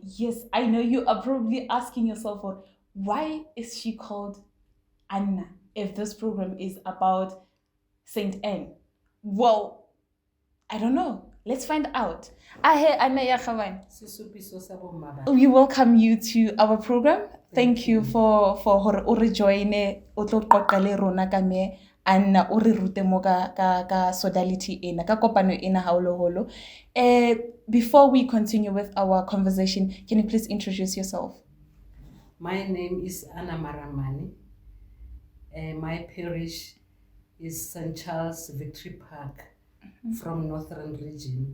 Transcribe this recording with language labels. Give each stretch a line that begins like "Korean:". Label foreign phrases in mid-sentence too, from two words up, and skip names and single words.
English: Yes, I know you are probably asking yourself, why is she called Anna if this program is about Saint Anne? Well, I don't know. Let's find out. Anna Yakhawan. We welcome you to our program. Thank you for rejoining
Southern Sotho: rona ka me Anna o re rute mo ka Sodality ena ka kopano ena haoloholo.
English: Before we continue with our conversation, can you please introduce yourself? My name is Anna Maramane. My parish is St. Charles Victory Park from Northern Region.